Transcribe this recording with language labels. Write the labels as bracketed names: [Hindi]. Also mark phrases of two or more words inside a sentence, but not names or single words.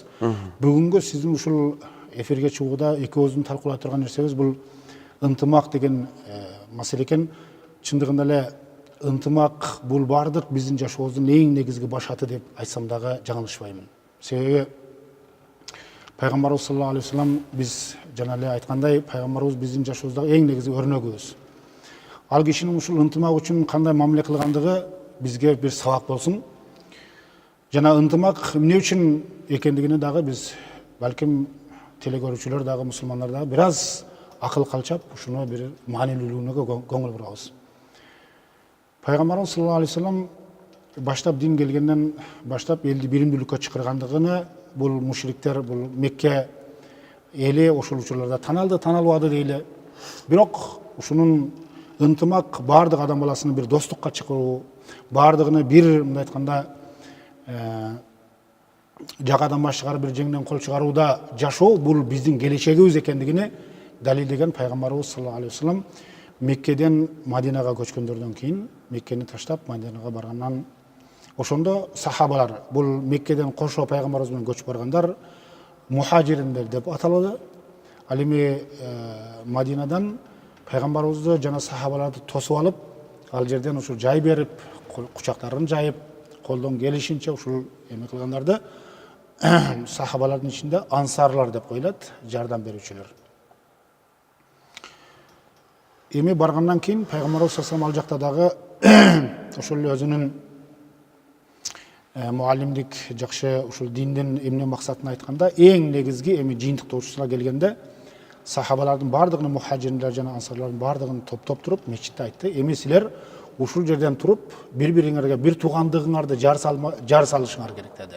[Kyrgyz] Бүгүнгү сиздин ушул эфирге чыгууда экөөбүздүн талкуулай турган нерсебиз бул ынтымак деген маселе экен. Чындыгында эле ынтымак бул бардык биздин жашообуздун эң негизги башаты деп айтсам дагы жаңылышпаймын. Себеби пайгамбарыбыз [Arabic] صلى الله عليه وسلم [Kyrgyz] биз жана эле айткандай, пайгамбарыбыз биздин жашообуздагы эң негизги өрнөгүбүз. Ал кишинин ушул ынтымак үчүн кандай мамиле кылгандыгы бизге бир сабак болсун. Жана ынтымак эмне үчүн экендигине дагы биз балким телекөрүүчүлөр дагы, мусулмандар дагы бир аз акыл калчап, ушуну бир маанилүүлүгүнө көңүл бурабыз. Пайгамбарыбыз [Arabic] صلى الله عليه وسلم [Kyrgyz] баштап дин келгенден баштап элди биримдүүлүккө чакыргандыгыны бул мушриктер, бул Мекке эли ошол учурларда таналбады дейли. Бирок ушунун ынтымак бардык адам баласыны бир достукка чакыруу, бардыгыны бир мындай айтканда жакадан баш чыгарып, бир жеңден кол чыгарууда жашоо бул биздин келечегибиз экендигини далилдеген пайгамбарыбыз [Arabic] صلى الله عليه وسلم [Kyrgyz] Меккеден Мадинага көчкөндөрдөн кийин, Меккени таштап Мадинага баргандан ошондо сахабалар, бул Меккеден кошо пайгамбарыбыз менен көчүп баргандар мухажириндер деп аталды. Ал эми Мадинадан пайгамбарыбызды жана сахабаларды тосуп алып, ал жерден ушул жай берип, кучактарын жайып, колдон келишинче ушул эме кылгандарды сахабалардын ичинде ансарлар деп коюлат, жардам берүүчүлөр. Эми баргандан кийин пайгамбарыбыз [Arabic] صلى الله عليه وسلم [Kyrgyz] ал жакта дагы ошол эле өзүнүн муалимдик жакшы ушул диндин эмне максатын айтканда эң негизги эми жыйынтыктоочусуна келгенде сахабалардын баардыгын мухажирлер жана ансарлардын баардыгын топтоп туруп мечитте айтты, эми силер ушул жерден туруп бири бириңерге бир туугандыгыңарды жар салышыңар керек деди.